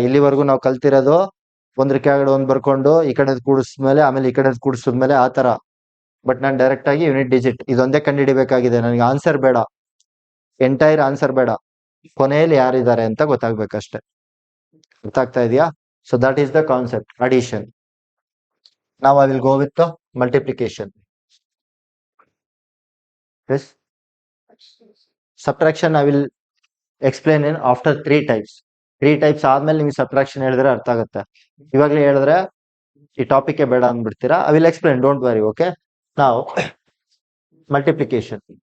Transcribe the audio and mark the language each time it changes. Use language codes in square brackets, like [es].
[kn] ಇಲ್ಲಿವರೆಗೂ ನಾವು ಕಲ್ತಿರೋದು ಒಂದ್ರ ಕೆಳಗಡೆ ಒಂದ್ ಬರ್ಕೊಂಡು ಈ ಕಡೆ ಕೂಡಿಸ್ಮೇಲೆ ಆಮೇಲೆ ಈ ಕಡೆ ಕೂಡಿಸಿದ್ಮೇಲೆ ಆ ತರ. ಬಟ್ ನಾನು ಡೈರೆಕ್ಟ್ ಆಗಿ ಯೂನಿಟ್ ಡಿಜಿಟ್ ಇದೊಂದೇ ಕಂಡುಹಿಡಿಬೇಕಾಗಿದೆ. ನನಗೆ ಆನ್ಸರ್ ಬೇಡ, ಎಂಟೈರ್ ಆನ್ಸರ್ ಬೇಡ, ಕೊನೆಯಲ್ಲಿ ಯಾರಿದ್ದಾರೆ ಅಂತ ಗೊತ್ತಾಗ್ಬೇಕಷ್ಟೆ. ಅರ್ಥ ಆಗ್ತಾ ಇದೆಯಾ? [en] So that is the concept addition. Now I will go with the multiplication. Yes. Subtraction I will explain in after three types. [kn] Three types ಆದ್ಮೇಲೆ ನಿಮ್ಗೆ ಸಬ್ಟ್ರಾಕ್ಷನ್ ಹೇಳಿದ್ರೆ ಅರ್ಥ ಆಗುತ್ತೆ. ಇವಾಗಲೇ ಹೇಳಿದ್ರೆ ಈ ಟಾಪಿಕ್ ಬೇಡ ಅಂದ್ಬಿಡ್ತೀರಾ. [en] I will explain, don't worry. [kn] Okay, ನಾವು multiplication.